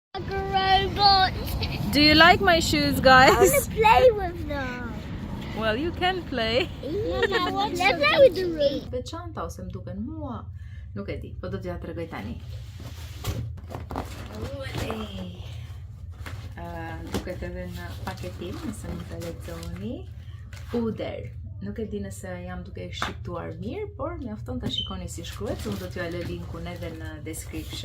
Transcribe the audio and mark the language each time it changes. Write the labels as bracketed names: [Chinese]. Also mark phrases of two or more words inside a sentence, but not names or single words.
[English] Like a robot. Do you like my shoes, I guys? want to play with them. Well, you can play. Mama, let's play with the robot. [Albanian] Veçanta ose më duken mua. Nuk e di, po do t'ja tregoj tani. Duket edhe në paketim, nëse më të lexoni. Ouder. Nuk e di nëse jam duke e shqiptuar mirë, por mjafton ta shikoni si shkruhet, unë do t'ju lë linkun edhe në description.